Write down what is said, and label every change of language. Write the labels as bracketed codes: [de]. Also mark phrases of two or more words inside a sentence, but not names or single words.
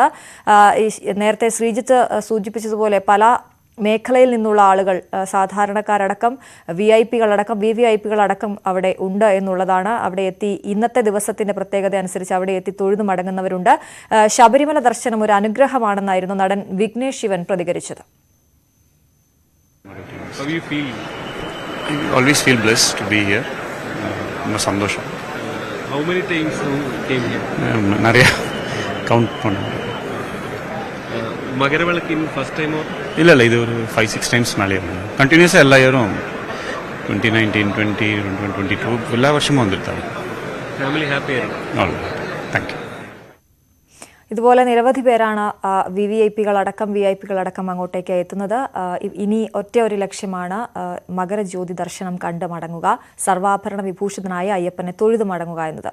[ml] നേരത്തെ ശ്രീജിത്ത് സൂചിപ്പിച്ചതുപോലെ പല മേഖലയിൽ നിന്നുള്ള ആളുകൾ, സാധാരണക്കാരടക്കം VVIPകളടക്കം അവിടെ ഉണ്ട് എന്നുള്ളതാണ്. അവിടെ എത്തി ഇന്നത്തെ ദിവസത്തിന്റെ പ്രത്യേകത അനുസരിച്ച് അവിടെ എത്തി തൊഴുതു മടങ്ങുന്നവരുണ്ട്. ശബരിമല ദർശനം ഒരു അനുഗ്രഹമാണെന്നായിരുന്നു നടൻ വിഘ്നേഷ് ശിവൻ പ്രതികരിച്ചത്. [en] Always feel blessed to be here. [ml] സന്തോഷം. [en] How many times you came here? [ta] நிறைய கவுண்ட் பண்ண. [ml] മകരവിളക്ക് [en] first time? [ta] இல்லை இது ஒரு 5-6 டைம்ஸ் மேலே கண்டினியூஸாக எல்லா இயரும் 2019, 20, 2022 எல்லா வருஷமும் வந்துருத்தாங்க. [en] family happy [ml] ആയിരുന്നു. [en] thank you. [ml] ഇതുപോലെ നിരവധി പേരാണ് വിഐപികളടക്കം അങ്ങോട്ടേക്ക് എത്തുന്നത്. ഇനി ഒരു ലക്ഷ്യമാണ് മകരജ്യോതി ദർശനം കണ്ട് മടങ്ങുക, സർവാഭരണ വിഭൂഷിതനായ അയ്യപ്പനെ തൊഴുതു മടങ്ങുക എന്നത്.